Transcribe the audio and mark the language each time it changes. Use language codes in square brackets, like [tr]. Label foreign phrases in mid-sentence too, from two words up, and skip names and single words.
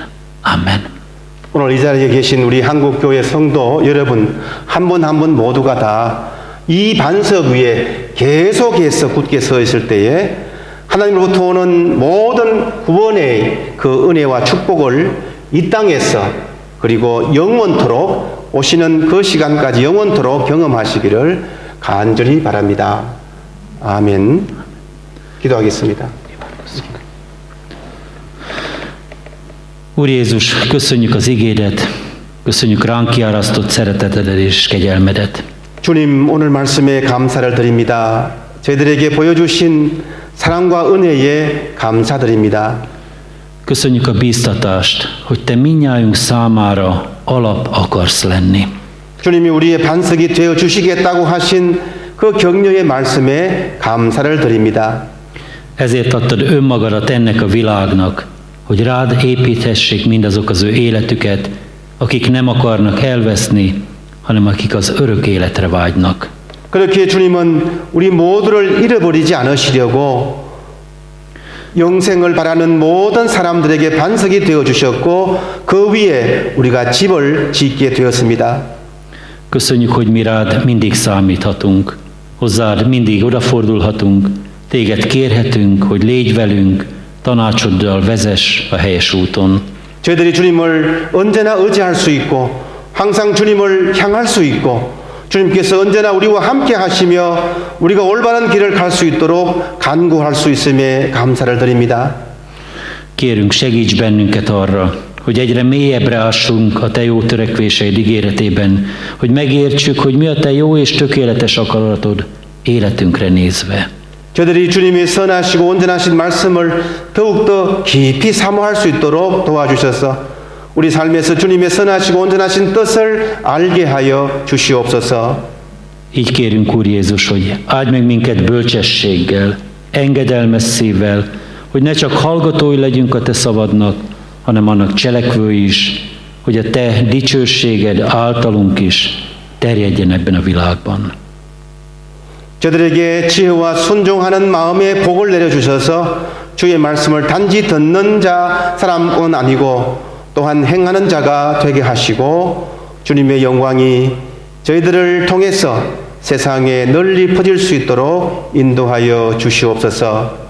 [hu] Amen. [ko] 오늘 이 자리에 계신 우리 한국교회 성도 여러분 한 분 한 분 모두가 다 이 반석 위에 계속해서 굳게 서 있을 때에 하나님으로부터 오는 모든 구원의 그 은혜와 축복을 이 땅에서 그리고 영원토록 오시는 그 시간까지 영원토록 경험하시기를 간절히 바랍니다. 아멘. 기도하겠습니다. [hu] Úr Jézus, köszönjük az igédet, köszönjük ránk kiárasztott szeretetedet és kegyelmedet. [ko] 주님 오늘 말씀에 감사를 드립니다. 저희들에게 보여주신 사랑과 은혜에 감사드립니다. [hu] Köszönjük a bíztatást, hogy Te mindnyájunk számára alap akarsz lenni. [ko] 주님이 우리의 반석이 되어 주시겠다고 하신 그 격려의 말씀에 감사를 드립니다. [hu] Ezért adtad önmagadat ennek a világnak, hogy rád építhessék mindazok az ő életüket, akik nem akarnak elveszni, hanem akik az örök életre vágynak. [ko] 그렇게 주님은 우리 모두를 잃어버리지 않으시려고 영생을 바라는 모든 사람들에게 반석이 되어 주셨고 그 위에 우리가 집을 짓게 되었습니다. [hu] Köszönjük, hogy mi rád mindig számíthatunk, hozzád mindig odafordulhatunk, téged kérhetünk, hogy légy velünk, tanácsoddal vezess a helyes úton. [ko] 저희들이 주님을 언제나 의지할 수 있고 항상 주님을 향할 수 있고 주님께서 언제나 우리와 함께 하시며 우리가 올바른 길을 갈 수 있도록 간구할 수 있음에 감사를 드립니다. [hu] Kérünk, segíts bennünket arra, hogy egyre mélyebbre ássunk a Te jó törekvéseid ígéretében, hogy megértsük, hogy mi a Te jó és tökéletes akaratod életünkre nézve. [ko] 저들이 주님의 선하시고 온전하신 말씀을 더욱더 깊이 사모할 수 있도록 도와주셔서 우리 삶에서 주님의 선하시고 온전하신 뜻을 알게 하여 주시옵소서. [hu] Így kérünk, Úr Jézus, hogy áldj meg minket bölcsességgel, engedelmes szívvel, hogy ne csak hallgatói legyünk a Te szavadnak, hanem annak cselekvői is, hogy a Te dicsőséged általunk is terjedjen ebben a világban. [ko] 저들에게 지혜와 순종하는 마음의 복을 내려주셔서 주의 말씀을 단지 듣는 사람은 아니고 또한 행하는 자가 되게 하시고 주님의 영광이 저희들을 통해서 세상에 널리 퍼질 수 있도록 인도하여 주시옵소서.